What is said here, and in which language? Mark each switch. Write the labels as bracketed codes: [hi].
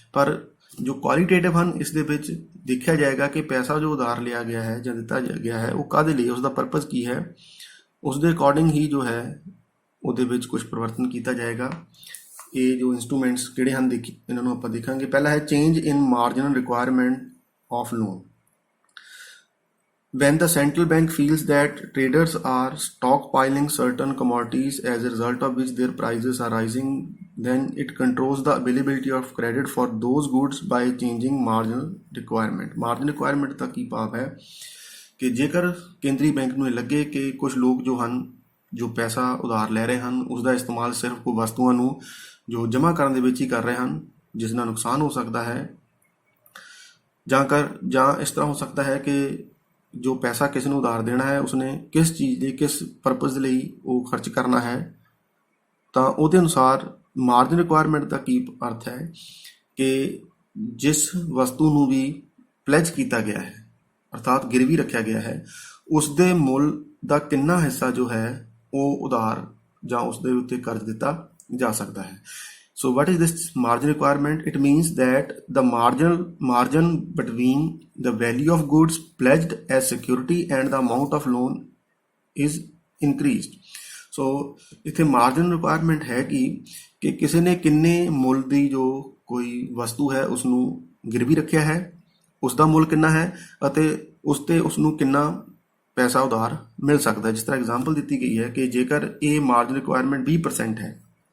[pa] ਪਰ ਜੋ ਕੁਆਲੀਟੇਟਿਵ ਹਨ ਇਸ ਦੇ ਵਿੱਚ ਦੇਖਿਆ ਜਾਏਗਾ ਕਿ ਪੈਸਾ ਜੋ ਉਧਾਰ ਲਿਆ ਗਿਆ ਹੈ ਜਾਂ ਦਿੱਤਾ ਗਿਆ ਹੈ ਉਹ ਕਾਹਦੇ ਲਈ, ਉਸ ਦਾ ਪਰਪਸ ਕੀ ਹੈ, ਉਸ ਦੇ ਅਕੋਰਡਿੰਗ ਹੀ ਜੋ ਹੈ ਉਹਦੇ ਵਿੱਚ ਕੁਝ ਪਰਿਵਰਤਨ ਕੀਤਾ ਜਾਏਗਾ। ਇਹ ਜੋ ਇੰਸਟਰੂਮੈਂਟਸ ਕਿਹੜੇ ਹਨ ਇਹਨਾਂ ਨੂੰ ਆਪਾਂ ਦੇਖਾਂਗੇ। ਪਹਿਲਾ ਹੈ change in marginal requirement of loan. [en] When the central bank feels that traders are stockpiling certain commodities as a result of which their prices are rising, then it controls the availability of credit for those goods by changing marginal requirement. [pa] Marginal requirement ਦਾ ਕੀ ਭਾਵ ਹੈ ਕਿ ਜੇਕਰ ਕੇਂਦਰੀ bank ਨੂੰ ਇਹ ਲੱਗੇ ਕਿ ਕੁਝ ਲੋਕ ਜੋ ਹਨ ਜੋ ਪੈਸਾ ਉਧਾਰ ਲੈ ਰਹੇ ਹਨ ਉਸ ਦਾ ਇਸਤੇਮਾਲ ਸਿਰਫ ਕੋਈ ਵਸਤੂਆਂ ਨੂੰ ਜੋ ਜਮ੍ਹਾਂ ਕਰਨ ਦੇ ਵਿੱਚ ਹੀ ਕਰ ਰਹੇ ਹਨ ਜਿਸ ਨਾਲ ਨੁਕਸਾਨ ਹੋ ਸਕਦਾ ਹੈ ਜਾਂ ਇਸ ਤਰ੍ਹਾਂ ਹੋ ਸਕਦਾ ਹੈ ਕਿ ਜੋ ਪੈਸਾ ਕਿਸੇ ਨੂੰ ਉਧਾਰ ਦੇਣਾ ਹੈ ਉਸਨੇ ਕਿਸ ਚੀਜ਼ ਦੇ ਕਿਸ ਪਰਪਸ ਦੇ ਲਈ ਉਹ ਖਰਚ ਕਰਨਾ ਹੈ ਤਾਂ ਉਹਦੇ ਅਨੁਸਾਰ ਮਾਰਜਨ ਰਿਕੁਆਇਰਮੈਂਟ ਦਾ ਕੀ ਅਰਥ ਹੈ ਕਿ ਜਿਸ ਵਸਤੂ ਨੂੰ ਵੀ ਪਲੈਜ ਕੀਤਾ ਗਿਆ ਹੈ ਅਰਥਾਤ ਗਿਰਵੀ ਰੱਖਿਆ ਗਿਆ ਹੈ ਉਸ ਦੇ ਮੁੱਲ ਦਾ ਕਿੰਨਾ ਹਿੱਸਾ ਜੋ ਹੈ ਉਹ ਉਧਾਰ ਜਾਂ ਉਸ ਦੇ ਉੱਤੇ ਕਰਜ਼ ਦਿੱਤਾ ਜਾ ਸਕਦਾ ਹੈ। [en] So what is this margin requirement? It means that the margin between the value of goods pledged as security and the amount of loan is increased. [pa] So ਇੱਥੇ margin requirement ਹੈ ਕਿ ਕਿਸੇ ਨੇ ਕਿੰਨੇ ਮੁੱਲ ਦੀ ਜੋ ਕੋਈ ਵਸਤੂ ਹੈ ਉਸ ਨੂੰ ਗਿਰਵੀ ਰੱਖਿਆ ਹੈ ਉਸ ਦਾ ਮੁੱਲ ਕਿੰਨਾ ਹੈ ਅਤੇ ਉਸ ਤੇ ਉਸ ਨੂੰ ਕਿੰਨਾ ਪੈਸਾ ਉਧਾਰ ਮਿਲ ਸਕਦਾ ਹੈ। ਜਿਸ ਤਰ੍ਹਾਂ ਐਗਜ਼ਾਮਪਲ ਦਿੱਤੀ ਗਈ ਹੈ ਕਿ ਜੇਕਰ ਇਹ ਮਾਰਜਨ ਰਿਕੁਆਇਰਮੈਂਟ 20% ਹੈ